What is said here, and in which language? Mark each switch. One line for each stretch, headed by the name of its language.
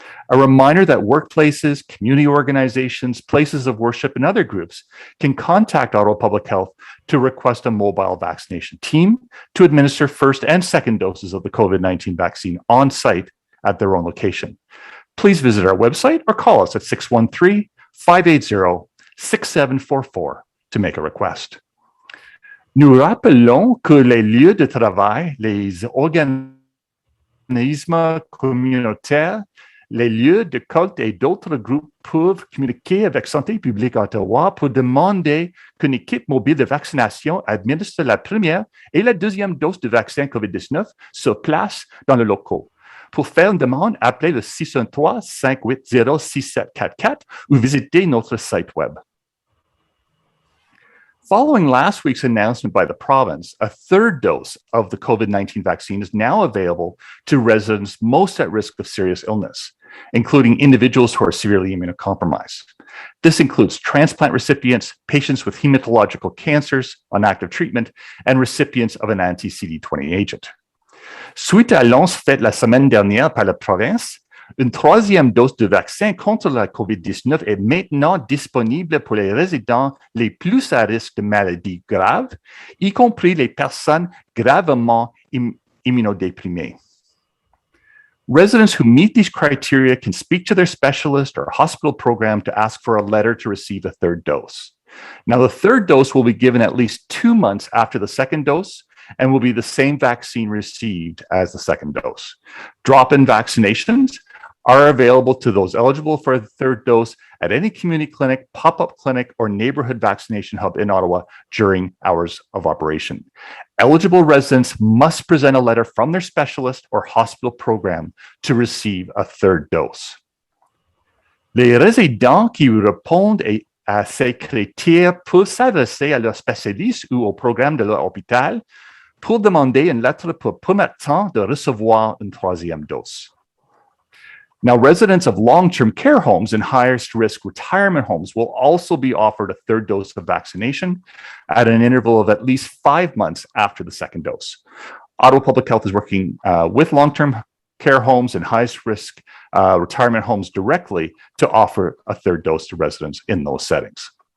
English: A reminder that workplaces, community organizations, places of worship, and other groups can contact Ottawa Public Health to request a mobile vaccination team to administer first and second doses of the COVID-19 vaccine on site at their own location. Please visit our website or call us at 613-580-6744 to make a request.
French: Nous rappelons que les lieux de travail, les organismes communautaires, les lieux de culte et d'autres groupes peuvent communiquer avec Santé publique Ottawa pour demander qu'une équipe mobile de vaccination administre la première et la deuxième dose de vaccin COVID-19 sur place dans le locaux. Pour faire une demande, appelez le 613-580-6744 ou visitez notre site web.
English: Following last week's announcement by the province, a third dose of the COVID-19 vaccine is now available to residents most at risk of serious illness, including individuals who are severely immunocompromised. This includes transplant recipients, patients with hematological cancers on active treatment, and recipients of an anti-CD20 agent.
French: Suite à l'annonce faite la semaine dernière par la province, une troisième dose de vaccin contre la COVID-19 est maintenant disponible pour les résidents les plus à risque de maladies graves, y compris les personnes gravement immunodéprimées.
English: Residents who meet these criteria can speak to their specialist or hospital program to ask for a letter to receive a third dose. Now, the third dose will be given at least 2 months after the second dose and will be the same vaccine received as the second dose. Drop-in vaccinations are available to those eligible for the third dose at any community clinic, pop-up clinic, or neighborhood vaccination hub in Ottawa during hours of operation. Eligible residents must present a letter from their specialist or hospital program to receive a third dose.
French: Les résidents qui répondent à ces critères peuvent s'adresser à leur spécialiste ou au programme de leur hôpital pour demander une lettre pour permettant de recevoir une troisième dose.
English: Now, residents of long-term care homes and highest risk retirement homes will also be offered a third dose of vaccination at an interval of at least 5 months after the second dose. Ottawa Public Health is working with long-term care homes and highest risk retirement homes directly to offer a third dose to residents in those settings.